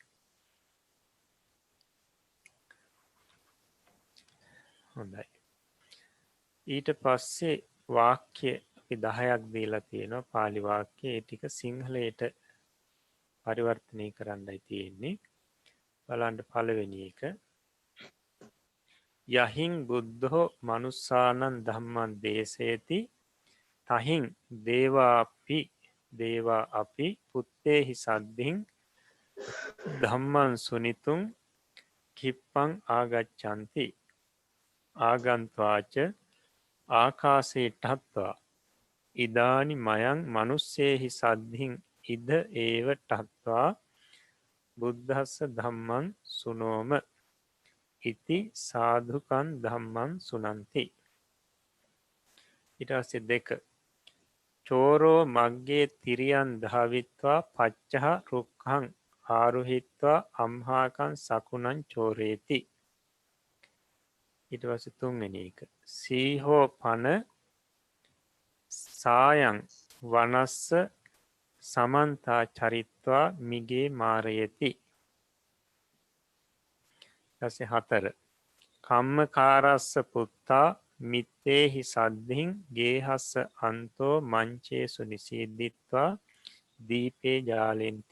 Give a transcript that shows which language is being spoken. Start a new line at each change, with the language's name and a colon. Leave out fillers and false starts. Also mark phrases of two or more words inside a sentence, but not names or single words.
Sinhala: හොඳයි. ඊට පස්සේ වාක්‍ය අපි 10ක් දීලා තියෙනවා පාලි වාක්‍ය. ඒ ටික සිංහලයට පරිවර්තනය කරන්නයි තියෙන්නේ. බලන්න පළවෙනි එක.
Pali: යහින් බුද්ධෝ මනුස්සානං ධම්මං දේශේති තහින් දේවා අපි පුත්තේහි සද්ධින් ධම්මං සුනිතුං කිප්පං ආගච්ඡanti ආගන්ත්වාච ආකාසේ ඨත්වා ඉදානි මයං මනුස්සේහි සද්ධින් ඉද ඒව ඨත්වා බුද්ධස්ස ධම්මං සුනෝම ඉති සාධුකං ධම්මං සුනන්ති.
Sinhala: ඊට පස්සේ 2.
Pali: චෝරෝ මග්ගේ තිරියන් ධාවිත්වා පච්චහ රුක්ඛං ආරුහිත්වා අම්හාකං සකුණං චෝරේති.
Sinhala: ඊට පස්සේ 3 වෙනි එක.
Pali: සීහෝ පන සායං වනස්ස සමන්තා චරිත්වා මිගේ මාරයති.
Sinhala: ඊට 4.
Pali: කම්මකාරස්ස පුත්තා මිත්තේහි සද්ධින් ගේහස්ස අන්තෝ මංචේසු නිසීද්දිත්වා දීපේ ජාලෙන්ති.